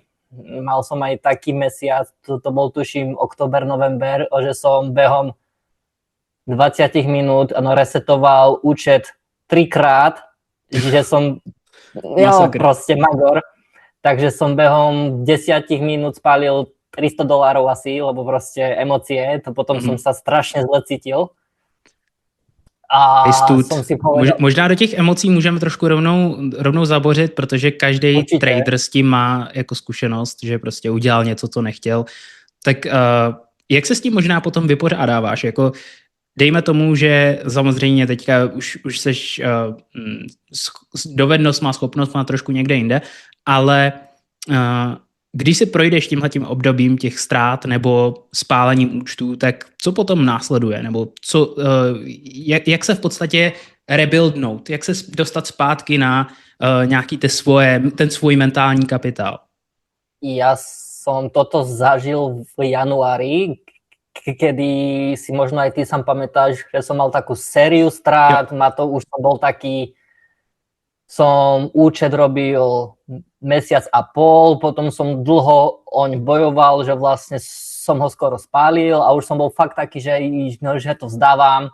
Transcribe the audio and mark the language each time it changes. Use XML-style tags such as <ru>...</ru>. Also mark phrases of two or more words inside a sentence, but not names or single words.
<sk>Mal som aj taký mesiac, to bol tuším október, november, že som behom 20 minút resetoval účet 3-krát, že som proste magor. Takže som behom 10 minút spálil $300 asi, lebo proste emócie, to potom som sa strašne zle cítil. A som si povedal...</sk> <cs>Možná do těch emocí můžeme trošku rovnou zabořit, protože každý trader s tím má jako zkušenost, že prostě udělal něco, co nechtěl. Tak jak se s tím možná potom vypořádáváš? Jako dejme tomu, že samozřejmě teďka už seš dovednost má, schopnost má trošku někde jinde, ale když si projdeš tímhletím obdobím těch ztrát nebo spálením účtů, tak co potom následuje? Nebo jak se v podstatě rebuildnout? Jak se dostat zpátky na nějaký ten svůj mentální kapitál?</cs> <sk>Ja som toto zažil v januári, kedy si možno aj ty sám pamätáš, že som mal takú sériu strát, už som bol taký, som účet robil mesiac a pol, potom som dlho oň bojoval, že vlastne som ho skoro spálil a už som bol fakt taký, že to vzdávam.</sk>